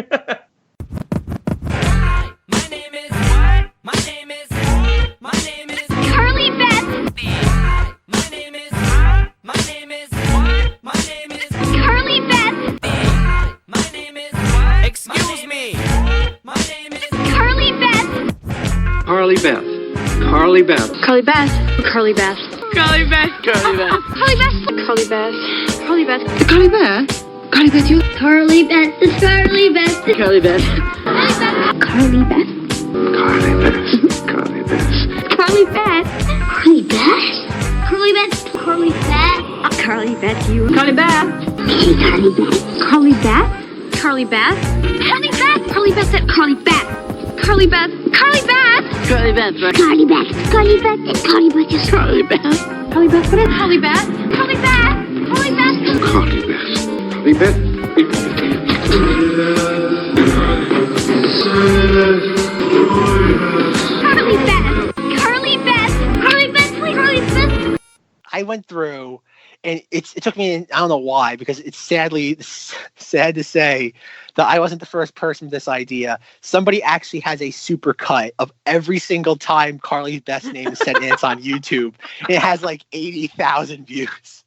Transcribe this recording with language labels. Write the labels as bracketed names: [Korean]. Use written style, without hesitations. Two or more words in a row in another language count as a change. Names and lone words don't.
[English] Carly Beth. Carly Beth. Excuse me. Carly Beth. Carly Beth. Carly Beth. Carly Beth. Carly Beth. Carly Beth. Carly Beth. Carly Beth. Carly Beth. Carly Beth. Carly Beth. Carly Beth, you. Carly Beth. Carly Beth. Carly Beth. Carly Beth. Carly Beth. Carly Beth. Carly Beth. Carly Beth. Carly Beth. Carly Beth. Carly Beth. You. Carly Beth. Carly Beth. Carly Beth. Carly Beth. Carly Beth. Carly Beth. Carly Beth. Carly Beth. Carly Beth. Carly Beth. Carly Beth. Carly Beth. Carly Beth. Carly Beth. Carly Beth. What is Carly Beth? Carly Beth. Carly Beth. Carly Beth. Carly Beth. Carly Beth. Carly Beth. Carly Beth. Carly Beth. I went through, and it took me, I don't know why, because it's sad to say that I wasn't the first person with this idea. Somebody actually has a super cut of every single time Carly Beth's name is said, and it's on YouTube. And it has like 80,000 views.